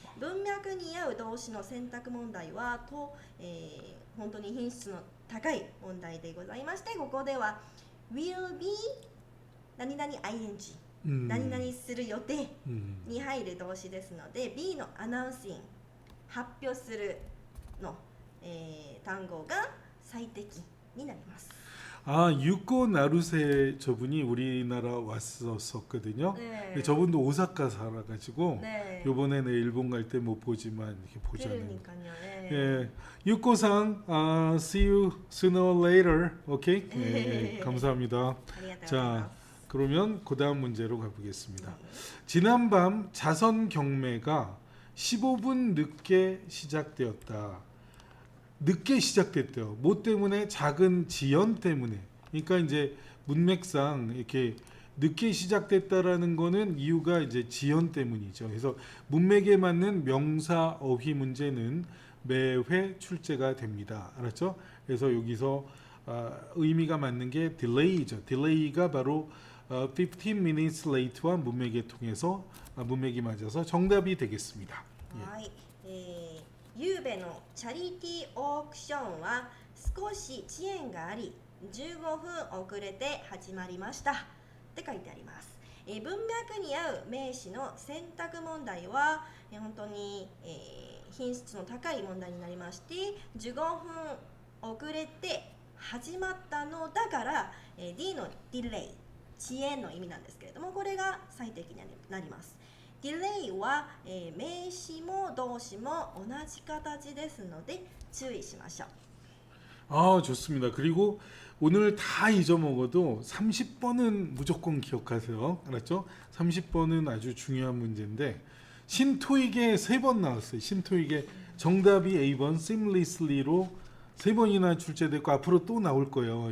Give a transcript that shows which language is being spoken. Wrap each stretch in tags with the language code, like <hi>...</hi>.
<ja>文脈に合う動詞の選択問題は本当に品質の高い問題でございまして、ここでは will be 何々 ing 何々する予定に入る動詞ですので、 B のアナウンシング発表するの、単語が最適になります。</ja> <ko>유코 나루세 저분이 우리나라 왔었거든요. 네. 근데 저분도 오사카 살아가지고 네. 요번에는 일본 갈 때 못 보지만 이렇게 보자는. 그러니까요. 네. 예, 유코상,</ko> <en>see you sooner or later.</en> <ko>오케이? 예, 감사합니다. 자, 그러면 그 다음 문제로 가보겠습니다. 지난밤 자선 경매가 15분 늦게 시작되었다. 늦게 시작됐대요. 뭐 때문에? 작은 지연 때문에. 그러니까 이제 문맥상 이렇게 늦게 시작됐다라는 거는 이유가 이제 지연 때문이죠. 그래서 문맥에 맞는 명사 어휘 문제는 매회 출제가 됩니다. 알았죠? 그래서 여기서 의미가 맞는 게 delay죠. delay가 바로</ko> <en>15 minutes late</en> <ko>와 문맥에 통해서 문맥이 맞아서 정답이 되겠습니다.</ko> <ja>はい、ゆうべのチャリティーオークションは少し遅延があり15分遅れて始まりましたって書いてあります。文脈に合う名詞の選択問題は、本当に、品質の高い問題になりまして15分遅れて始まったのだから、D のディレイ遅延の意味なんですけれどもこれが最適になります。ディレイは、名詞も動詞も同じ形ですので注意しましょう。</ja> <ko>아, 좋습니다. 그리고 오늘 다 잊어먹어도 30번은 무조건 기억하세요. 알았죠? 30번은 아주 중요한 문제인데 신토익에 3번 나왔어요. 신토익에 정답이 A번 seamlessly로 3번이나 출제됐고 앞으로 또 나올 거예요.</ko>